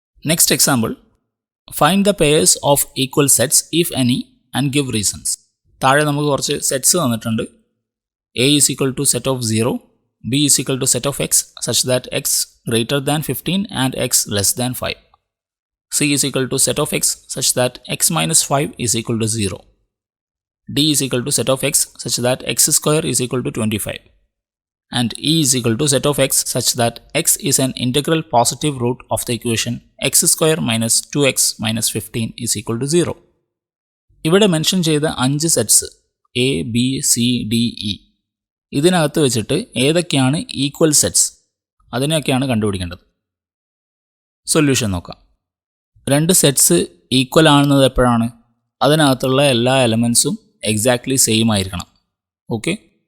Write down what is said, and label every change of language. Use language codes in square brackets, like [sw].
[en] Next example. Find the pairs of equal sets if any and give reasons. [ml] താഴെ നമുക്ക് കുറച്ച് sets തന്നിട്ടുണ്ട്. [en] A is equal to set of 0, B is equal to set of x such that x greater than 15 and x less than 5. C is equal to set of x such that x minus 5 is equal to 0. D is equal to set of x such that x square is equal to 25. And E is equal to set of x such that x is an integral positive root of the equation x square minus 2x minus 15 is equal to 0. [ml] ഇവിടെ mention ചെയ്ത 5 sets A, B, C, D, E ഇതിനകത്ത് വെച്ചിട്ട് ഏതൊക്കെയാണ് equal sets അതിനെയൊക്കെയാണ് കണ്ടുപിടിക്കേണ്ടത്. Solution നോക്കാം. രണ്ട് sets equal ആണെന്നത് എപ്പോഴാണ്? അതിനകത്തുള്ള എല്ലാ എലമെൻസും എക്സാക്ട്ലി സെയിം ആയിരിക്കണം. ഓക്കെ.